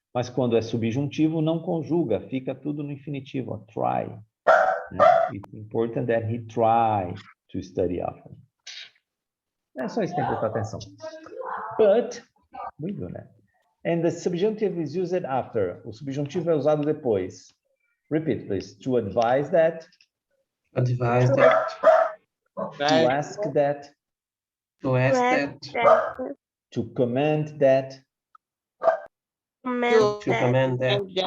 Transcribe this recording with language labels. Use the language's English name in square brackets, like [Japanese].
[Portuguese] Mas quando é subjuntivo, não conjuga, fica tudo no infinitivo, ó, try. [English] It's important that he try to study often. [Portuguese] É só isso que tem que prestar atenção. [English] But, we do that. And the subjunctive is used after. [Portuguese] O subjuntivo é usado depois. [English] Repeat, please. To advise that. Advise that. To ask that. To ask that. To command that. To command that.